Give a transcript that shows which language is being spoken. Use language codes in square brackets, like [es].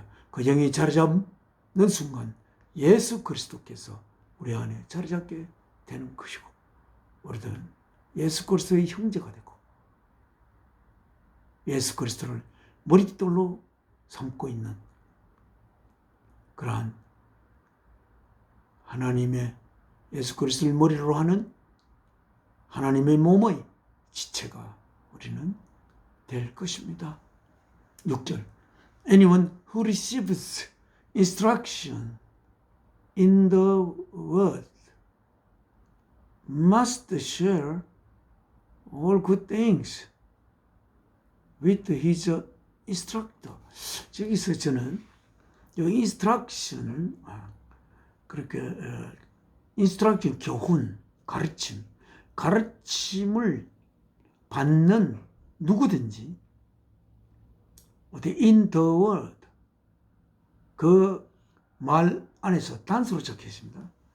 [ko] 그 영이 자리 잡는 순간 예수 그리스도께서 우리 안에 자리 잡게 되는 것이고 우리들은 예수 그리스도의 형제가 되고 예수 그리스도를 머릿돌로 삼고 있는 그러한 하나님의 예수 그리스도를 머리로 하는 하나님의 몸의 지체가 우리는 될 것입니다. [en] 6절 Anyone who receives instruction in the word must share all good things with his instructor. [ko] 저기서 저는 이 instruction을 그렇게 instruction 교훈, 가르침 가르침을 받는 누구든지 [en] in the world [ko] 그 말 안에서 단수로 적혀 있습니다.